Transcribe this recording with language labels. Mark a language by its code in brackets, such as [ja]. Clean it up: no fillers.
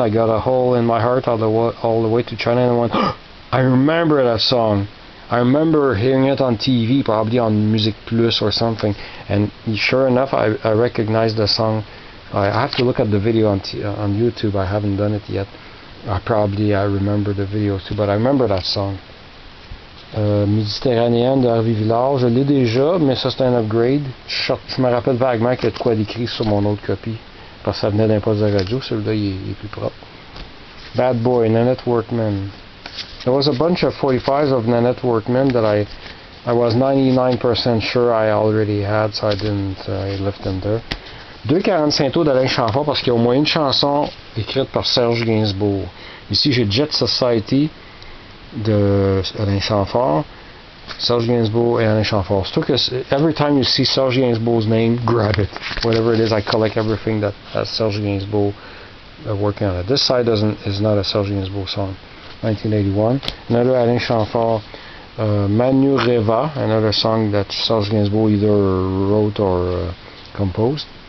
[en] I got a hole in my heart all the way to China, and I went, oh, I remember that song. I remember hearing it on TV, probably on Music Plus or something. And sure enough, I recognized the song. I have to look at the video on YouTube. I haven't done it yet. I remember the video too, but I remember that song. [fr] Méditerranéenne de Harvey Villard, je l'ai déjà, mais ça c'est un upgrade. Je me rappelle vaguement qu'il y a de quoi d'écrit sur mon autre copie, parce que ça venait d'un poste de radio. Celui-là il est plus propre. Bad Boy, Nanette Workman. [en] There was a bunch of 45s of Nanette Workman that I was 99% sure I already had, so I left them there. [fr] 2,45 tours d'Alain Chamfort, parce qu'il y a au moins une chanson écrite par Serge Gainsbourg. Ici, j'ai Jet Society de Alain Chamfort, Serge Gainsbourg et Alain Chamfort. Surtout que [en] every time you see Serge Gainsbourg's name, grab it. Whatever it is, I collect everything that has Serge Gainsbourg working on it. This side is not a Serge Gainsbourg song. 1981. Another Alain Chamfort, Manu Reva, another song that Serge Gainsbourg either wrote or composed.